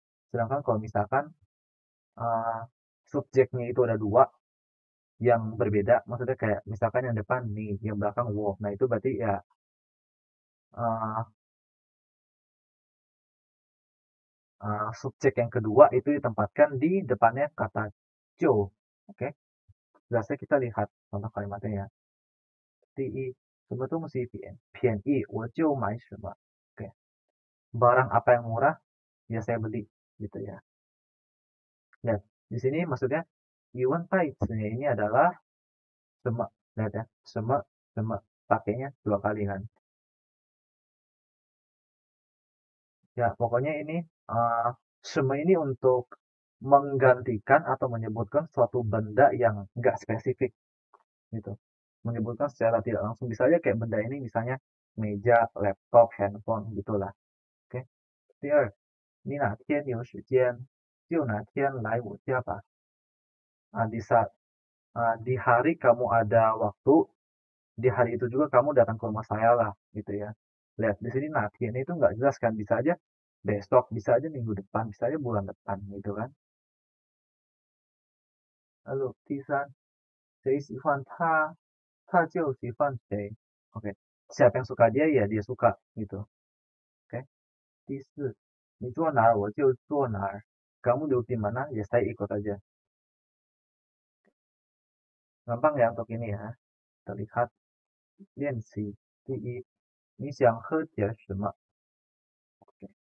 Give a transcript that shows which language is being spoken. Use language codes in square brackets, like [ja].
[id] Sedangkan kalau misalkan subjeknya itu ada 2 yang berbeda, maksudnya kayak misalkan yang depan nih, yang belakang wo. Nah itu berarti ya subjek yang kedua itu ditempatkan di depannya kata jo. Oke. Biasanya kita lihat contoh kalimatnya ya. [zh] 第一，什么东西便宜我就买什么。 [id] Oke. Barang apa yang murah ya saya beli gitu ya. Lihat, di sini maksudnya Yuan Tai-nya ini adalah semak. Lihat ya, semak, pakainya 2 kali kan. Ya, pokoknya ini semua ini untuk menggantikan atau menyebutkan suatu benda yang nggak spesifik gitu. Menyebutkan secara tidak langsung. Bisa aja kayak benda ini misalnya meja, laptop, handphone gitulah. Oke. [zh] 第二，你哪天有时间就哪天来我家吧。 [id] Di saat di hari kamu ada waktu, di hari itu juga kamu datang ke rumah saya lah gitu ya. Lihat di sini nanti ini itu nggak jelas kan, bisa aja besok, bisa aja minggu depan, bisa aja bulan depan gitu kan. [zh] Lalu 第三，谁喜欢他，他就喜欢谁。 [id] Oke, siapa yang suka dia ya dia suka gitu. Oke. [zh] 第四，你坐哪儿我就坐哪儿， [id] kamu duduk di mana ya saya ikut aja. Gampang ya untuk ini ya. Kita lihat 练习。 [zh] 第一，你想喝点什么？Oke.